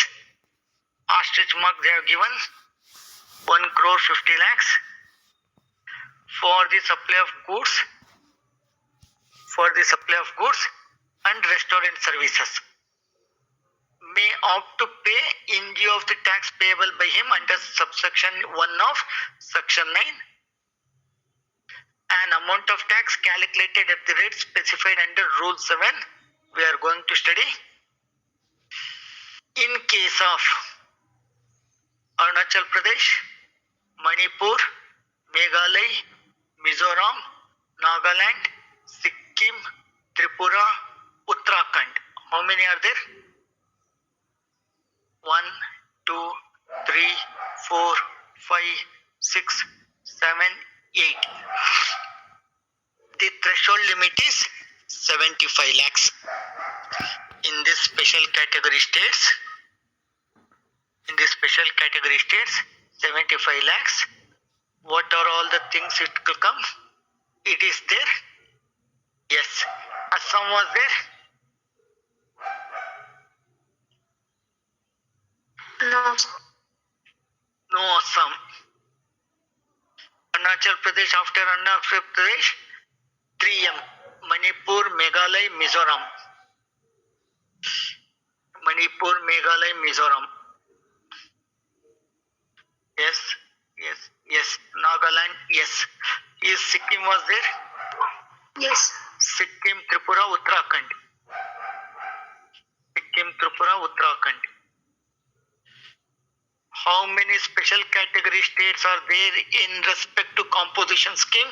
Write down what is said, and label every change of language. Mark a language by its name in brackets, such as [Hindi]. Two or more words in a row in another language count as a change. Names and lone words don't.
[English] Ostrich mark they have given 1 crore 50 lakhs for the supply of goods, and restaurant services, may opt to pay in lieu of the tax payable by him under subsection 1 of section 9 an amount of tax calculated at the rate specified under rule 7 we are going to study. In case of Arunachal Pradesh, Manipur, Meghalaya, Mizoram, Nagaland, Sikkim, Tripura, Uttarakhand. How many are there? 1, 2, 3, 4, 5, 6, 7, 8. The threshold limit is 75 lakhs. In this special category states, 75 lakhs. What are all the things it will come? It is there. Yes. Assam was there. No. No Assam. Arunachal Pradesh, after Arunachal Pradesh, 3M. Manipur, Meghalaya, Mizoram. Yes. Nagaland, yes. Is Sikkim was there? Yes. Sikkim, Tripura, Uttarakhand. How many special category states are there in respect to composition scheme?